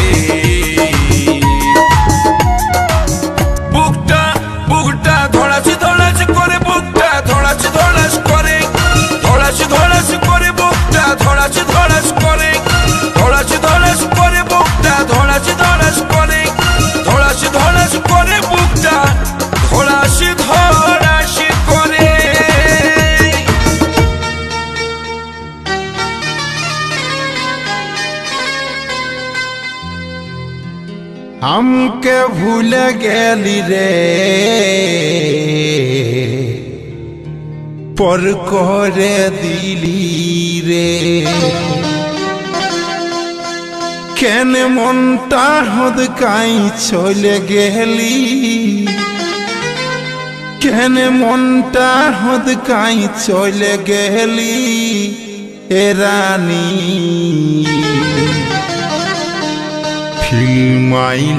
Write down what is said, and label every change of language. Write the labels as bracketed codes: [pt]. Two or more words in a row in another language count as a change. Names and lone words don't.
[bn] বুকটা বুকটা ধড়াস ধড়াস করে বুকটা ধড়াস ধড়াস করে ধড়াস ধড়াস করে বুকটা ধড়াস ধড়াস করে ধড়াস ধড়াস করে বুকটা ধড়াস ধড়াস করে ধড়াস ধড়াস করে বুকটা ধড়াস ধড়াস করে [bho] हमके भूल गेली रे पर करे दिली रे [bn] কেন মনটা হদকাই চলে গেলি কেন মনটা হদকাই চলে গেলি এ রানী [en] Feel my